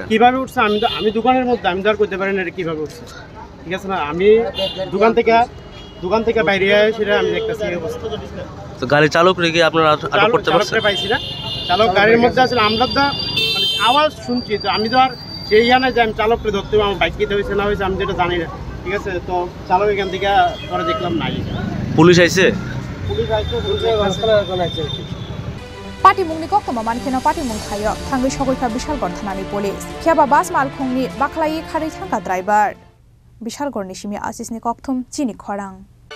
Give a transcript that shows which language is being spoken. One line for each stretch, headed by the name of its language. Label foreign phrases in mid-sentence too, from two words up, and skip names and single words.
Bangla: কিভাবে উঠছে আমি দোকানের মধ্যে আমি তো আর করতে পারি না এটা কিভাবে উঠছে ঠিক আছে না আমি দোকান থেকে বাইরে সেটা আমি দেখতেছি এই অবস্থা তো গাড়ির চালক রেখে আপনারা আটক করতে পারছেন পাইছি না চালক গাড়ির মধ্যে আসলে আমরা তো মানে আওয়াজ শুনছি তো আমি তো আর সেই জানাই যে আমি চালককে ধরতে আমার বাইক কিতে হয়েছে না হয়েছে আমি যেটা জানি না ঠিক আছে তো চালক এখান থেকে পরে দেখলাম নাই পুলিশ আইছে
Kok Borok: party mung ni koktoma mankeno party mung thayo thangai sogoikha bishalgor thanani police khiaba bas malkhongni baklai kharai thangka driver bishalgor ni simi asis ni kokthum chini khorang